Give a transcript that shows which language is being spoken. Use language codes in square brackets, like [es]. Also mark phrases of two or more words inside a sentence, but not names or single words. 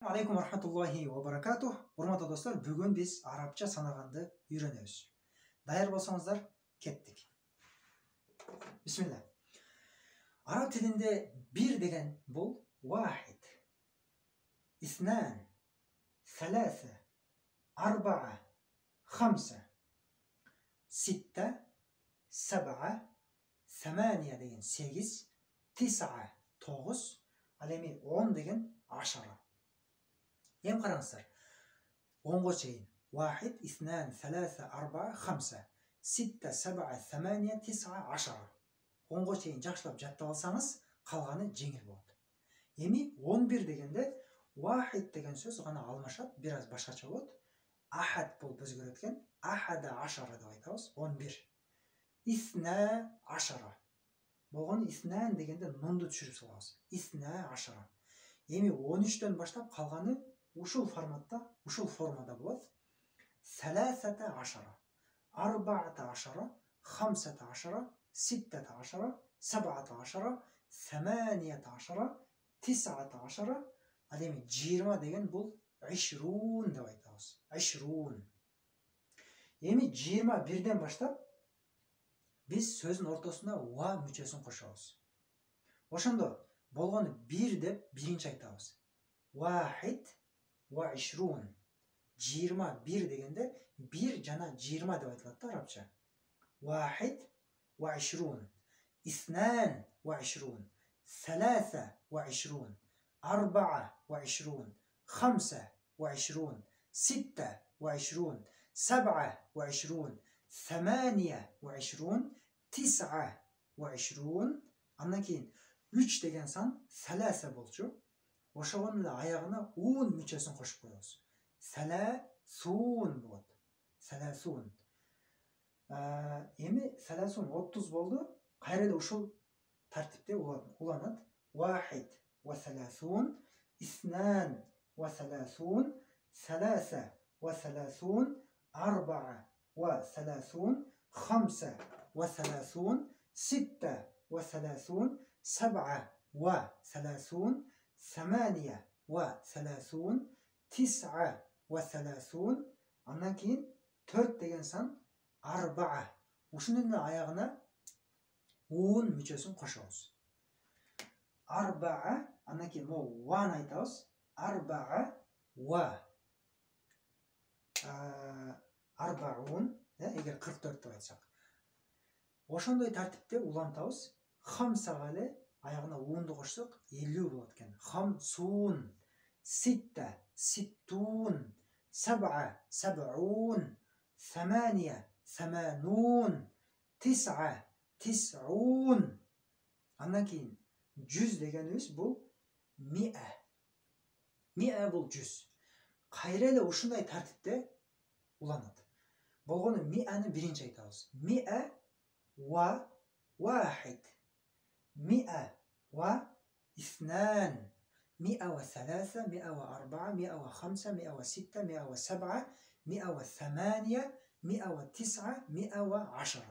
[ar] عليكم رحمة الله وبركاته. [ky] Урматтуу достор, бүгүн биз арабча санаганды үйрөнөбүз. Даяр болсоңуздар, кеттик. Бисмилла. Араб тилинде бир деген бул [ar] واحد، اثنان، ثلاثة، أربعة، خمسة, ستة، سبعة، ثمانية [ky] деген 8, тисаа 9, ал эми 10 деген ашара. Эми караңыздар. 10го чейин. [ar] واحد، اثنان، ثلاثة، أربعة، خمسة، ستة، سبعة، ثمانية، تسعة، عشرة. [ky] 10го чейин жакшылап жаттап алсаңыз, калганы жеңил болот. Эми 11 дегенде вахид деген сөз гана алмашат, бир аз башкача болот. Ахад болуп өзгөрөт экен. [ar] أحد عشر [ky] деп айтабыз. [ar] 11. اثنا عشر. [ky] Болгону иснан дегенде нунду түшүрүп салабыз. [ar] اثنا عشر. [ky] Эми 13төн баштап калганы ушул форматта, ушул формада болот. [ar] ثلاثة عشر، أربعة عشر، خمسة عشر، ستة عشر، سبعة عشر، ثمانية عشر، تسعة عشر. [ky] Ал эми 20 деген бул ишрун деп айтабыз. Ишрун. Эми 21ден баштап биз сөздүн ортосуна ва мүчөсүн кошобуз. Ошондо болгону 1 деп биринчи айтабыз. [ar] واحد وعشرون. [ky] 21 дегенде 1 жана 20 деп айтылат да арабча. [ar] واحد وعشرون، اثنان وعشرون، ثلاثة وعشرون، أربعة وعشرون، خمسة وعشرون، ستة وعشرون، سبعة وعشرون، ثمانية وعشرون، تسعة وعشرون. [ky] Андан кийин 3 деген сан саласа болчу. Ошогонун эле аягына ун мүчөсүн кошуп коебуз. Саласун болот. Саласун. Эми саласун 30 болду. Кайра эле ушул тартипте уланат. [ar] واحد وثلاثون، اثنان وثلاثون، ثلاثة وثلاثون، أربعة وثلاثون، خمسة وثلاثون، ستة وثلاثون، سبعة وثلاثون, ثمانية وثلاثون، تسعة وثلاثون. [ky] Андан кийин 4 деген сан арбаа. Ушунун аягына 10 мүчөсүн кошобуз. Арбаа, андан кийин могу ваны айтабыз. [ar] أربعة وأربعون, [ky] эгер 44 деп айтсак. Ошондой тартипте улантабыз. Хамсага эле аягына уунду кошсок 50 болот экен. [ar] خمسون، ستة، ستون، سبعة، سبعون، ثمانية، ثمانون، تسعة، تسعون. [ky] Андан кийин 100 дегенибиз бул миа. Миа бул 100. Кайра эле ушундай тартипте уланат. Болгону мианы биринчи айтабыз. [ar] مئة وواحد, مئة واثنان، مئة وثلاثة، مئة وأربعة، مئة وخمسة، مئة وستة، مئة وسبعة، مئة وثمانية، مئة وتسعة، مئة وعشرة.